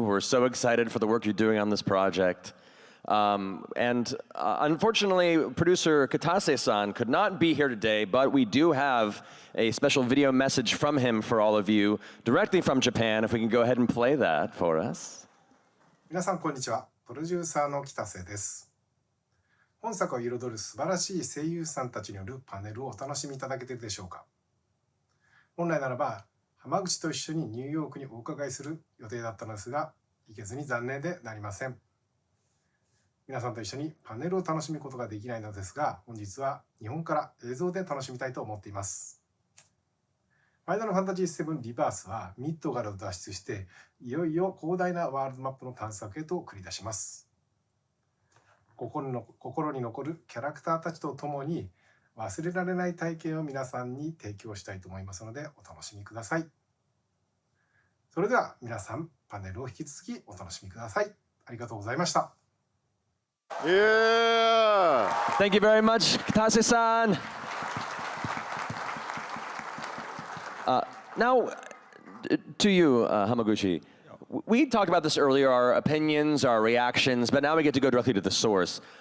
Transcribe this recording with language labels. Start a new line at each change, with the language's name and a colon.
English: We're so excited for the work you're doing on this project. Unfortunately, producer Katase-san could not be here today, but we do have a special video message from him for all of you, directly from Japan. If we can go ahead and play that for us.
Japanese: 皆さんこんにちは。プロデューサーの北瀬です。本作を彩る素晴らしい声優さんたちによるパネルをお楽しみいただけているでしょうか。本来ならば浜口と一緒にニューヨークにお伺いする予定だったのですが、行けずに残念でなりません。皆さんと一緒にパネルを楽しむことができないのですが、本日は日本から映像で楽しみたいと思っています。ファイナルファンタジーVIIリバースはミッドガルを脱出して、いよいよ広大なワールドマップの探索へと繰り出します。心に残るキャラクターたちと共に忘れられない体験を皆さんに提供したいと思いますのでお楽しみください。それでは皆さんパネルを引き続きお楽しみください。ありがとうございました。
English: Yeah! Thank you very much, Katase-san. Now, to you, Hamaguchi. We talked about this earlier, our opinions, our reactions, but now we get to go directly to the source.